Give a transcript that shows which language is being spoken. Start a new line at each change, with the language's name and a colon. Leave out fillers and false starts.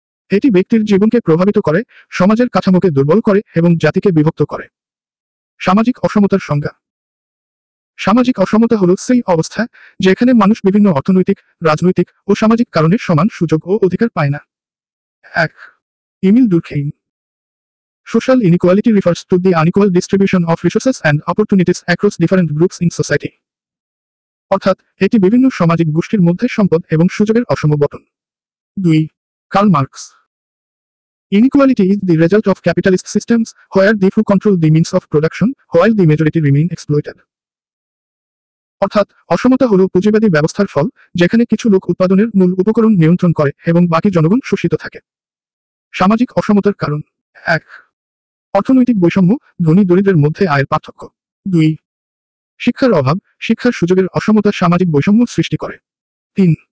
Bangla: এটি ব্যক্তির জীবনকে প্রভাবিত করে, সমাজের কাঠামোকে দুর্বল করে এবং জাতিকে বিভক্ত করে। সামাজিক অসমতার সংজ্ঞা। সামাজিক অসমতা হল সেই অবস্থা যেখানে মানুষ বিভিন্ন অর্থনৈতিক, রাজনৈতিক ও সামাজিক কারণে সমান সুযোগ ও অধিকার পায় না। 1. Emil Durkheim.
English: Social inequality refers to the unequal distribution of resources and opportunities across different groups in society.
Bangla: অর্থাৎ এটি বিভিন্ন সামাজিক গোষ্ঠীর মধ্যে সম্পদ এবং সুযোগের অসম বণ্টন। 2. Karl Marx.
English: Inequality is the result of capitalist systems where the few control the means of production while the majority remain exploited.
Bangla: অর্থাৎ অসমতা হল পুঁজিবাদী ব্যবস্থার ফল, যেখানে কিছু লোক উৎপাদনের মূল উপকরণ নিয়ন্ত্রণ করে এবং বাকি জনগণ শোষিত থাকে। সামাজিক অসমতার কারণ। 1. অর্থনৈতিক বৈষম্য, ধনী দরিদ্রের মধ্যে আয়ের পার্থক্য। 2. শিক্ষার অভাব, শিক্ষার সুযোগের অসমতা সামাজিক বৈষম্য সৃষ্টি করে। 3.